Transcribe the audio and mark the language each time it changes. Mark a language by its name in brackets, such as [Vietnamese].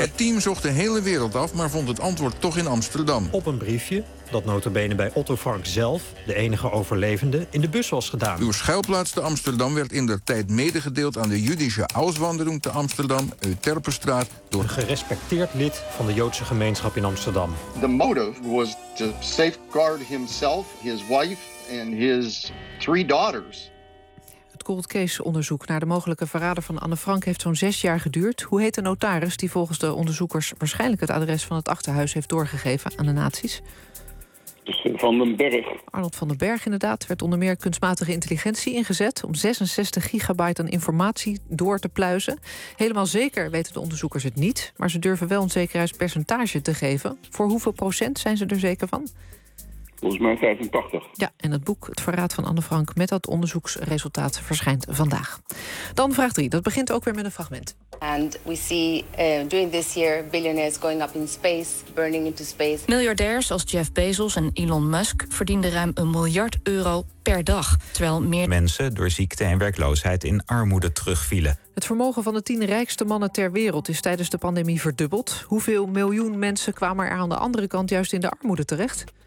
[Dutch] Het team zocht de hele wereld af, maar vond het antwoord toch in Amsterdam. Op een briefje dat notabene bij Otto Frank zelf, de enige overlevende, in de bus was gedaan. Uw schuilplaats te Amsterdam werd in der tijd medegedeeld aan de Judische Auswanderung te Amsterdam, Euterpenstraat, door een gerespecteerd lid van de Joodse gemeenschap in Amsterdam. [English] The motive was to safeguard himself, his wife and his three daughters. [Dutch] Het cold case onderzoek naar de mogelijke verrader van Anne Frank heeft zo'n 6 jaar geduurd. Hoe heet de notaris die volgens de onderzoekers waarschijnlijk het adres van het achterhuis heeft doorgegeven aan de nazi's? Van den Berg. Arnold van den Berg, inderdaad. Werd onder meer kunstmatige intelligentie ingezet om 66 gigabyte aan informatie door te pluizen. Helemaal zeker weten de onderzoekers het niet, maar ze durven wel een zekerheidspercentage te geven. Voor hoeveel procent zijn ze er zeker van? Volgens mij 85. Ja, en het boek Het Verraad van Anne Frank met dat onderzoeksresultaat verschijnt vandaag. Dan vraag 3. Dat begint ook weer met een fragment. [English] And we see during this year billionaires going up in space, burning into space. [Dutch] Miljardairs als Jeff Bezos en Elon Musk verdienden ruim €1 miljard per dag, terwijl meer mensen door ziekte en werkloosheid in armoede terugvielen. Het vermogen van de 10 rijkste mannen ter wereld is tijdens de pandemie verdubbeld. Hoeveel miljoen mensen kwamen er aan de andere kant juist in de armoede terecht?